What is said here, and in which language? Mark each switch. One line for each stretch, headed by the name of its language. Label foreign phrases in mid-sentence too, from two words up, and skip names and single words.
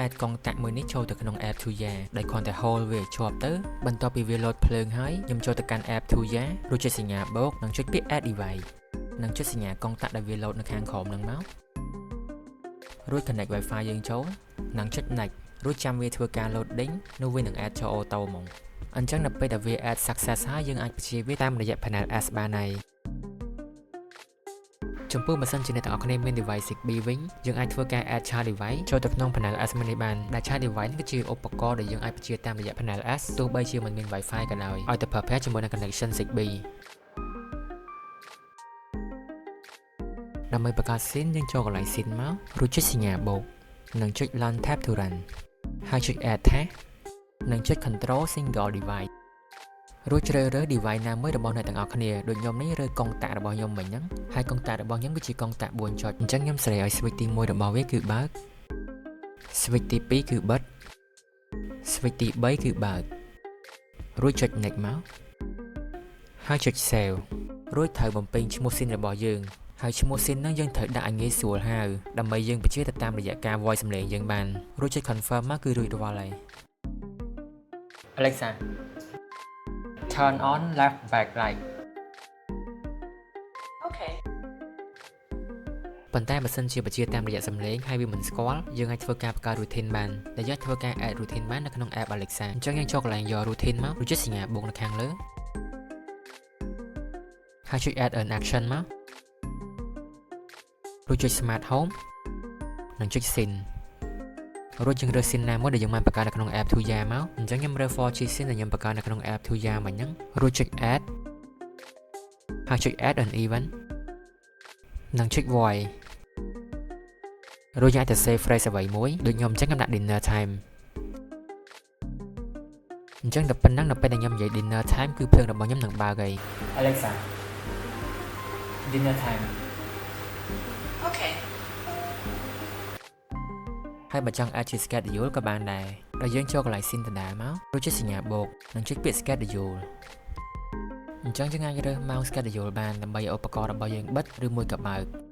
Khmer: add កុងតាក់មួយនេះចូលទៅក្នុង app Tuya ដោយគ្រាន់តែ hold វាជាប់ទៅបន្ទាប់ពីវា load ភ្លើងហើយខ្ញុំចូលទៅកាន់ app Tuya រួចចុចសញ្ញាបូកនិងចុចពាក្យ
English: add device
Khmer: និងចុចសញ្ញាកុងតាក់ដែលវា load នៅខាងក្រោមហ្នឹងមករួច
English: connect Wi-Fi
Khmer: យើងចូលនិងចុច next រួចចាំវាធ្វើការ loading នោះវានឹង add ចូលអូតូហ្មងអញ្ចឹងនៅពេលដែលវា
English: add success
Khmer: ហើយយើងអាចបញ្ជាវាតាមរយៈ panel S បានហើយ ចំពោះបើសិនជាអ្នកទាំងអស់គ្នាមាន
English: device Zigbee
Khmer: វិញយើងអាចធ្វើការ
English: add child device
Khmer: ចូលទៅក្នុង panel S នេះបានដែល
English: child device
Khmer: គឺជាឧបករណ៍ដែលយើងអាចបញ្ជាតាមរយៈ panel S ទោះបីជាមិនមាន Wi-Fi ក៏ដោយឲ្យតែប្រើប្រាស់ជាមួយនឹង
English: connection Zigbee
Khmer: ដើម្បីបង្កើត scene យើងចូលកន្លែង scene មករួចចុចសញ្ញាបូកនិងចុច
English: Run tab to run
Khmer: ហើយចុច
English: add task
Khmer: និងចុច
English: control single device
Khmer: រួចជ្រើសរើស device ណាមួយរបស់អ្នកទាំងអស់គ្នាដូចខ្ញុំនេះរើសកុងតាក់របស់ខ្ញុំមិញហ្នឹងហើយកុងតាក់របស់ខ្ញុំគឺជាកុងតា ក់4ចុចអញ្ចឹងខ្ញុំសេរីឲ្យ switch ទី1របស់វាគឺបើក switch ទី2គឺបិទ switch ទី3គឺបើករួចចុច next មកហើយចុច save រួចត្រូវបំពេញឈ្មោះ scene របស់យើងហើយឈ្មោះ scene ហ្នឹងយើងត្រូវដាក់ឲ្យងាយស្រួលហៅដើម្បីយើងបញ្ជាទៅតាមរយៈការ voice សំឡេងយើងបានរួចចុច confirm មកគឺរួចរាល់ហើយ
English: Alexa turn on left backlight
Khmer: អូខេ ប៉ុន្តែបើសិនជាបញ្ជាតាមរយៈសំឡេងហើយវាមិនស្គាល់យើងអាចធ្វើការបង្កើត routine បានដែលយើងធ្វើការ
English: add routine
Khmer: បាននៅក្នុង app Alexa អញ្ចឹងយើងចូលកន្លែងយក routine មករួចចុចសញ្ញាបូកនៅខាងលើ ហើយចុច
English: add an action
Khmer: មករួចចុច
English: smart home
Khmer: និងចុច scene រួចយើងរើស scene ណាមួយដែលយើងបានបង្កើតនៅ ក្នុង app Tuya មកអញ្ចឹងខ្ញុំរើស 4G scene ដែលខ្ញុំបង្កើតនៅក្នុង app Tuya មិញហ្នឹងរួចចុច add ហើយចុច
English: add an event
Khmer: និងចុច voice រួចយើងអាចទៅ
English: save phrase
Khmer: អ្វីមួយដូចខ្ញុំអញ្ចឹងខ្ញុំដាក់
English: dinner time
Khmer: អញ្ចឹងតែប៉ុណ្ណឹងនៅពេលដែលខ្ញុំនិយាយ
English: dinner time
Khmer: គឺភ្លើងរបស់ខ្ញុំនឹងបើកហើយ
English: Alexa dinner time
Khmer: អូខេ ហើយបើចង់ add ជា schedule ក៏បានដែរដោយយើងចូលកន្លែង scene ដដែលមករួចចុចសញ្ញាបូកនិងចុចពាក្យ schedule អញ្ចឹងយើងអាចរើសម៉ោង schedule បានដើម្បីឲ្យឧបករណ៍របស់យើងបិទឬមួយក៏បើក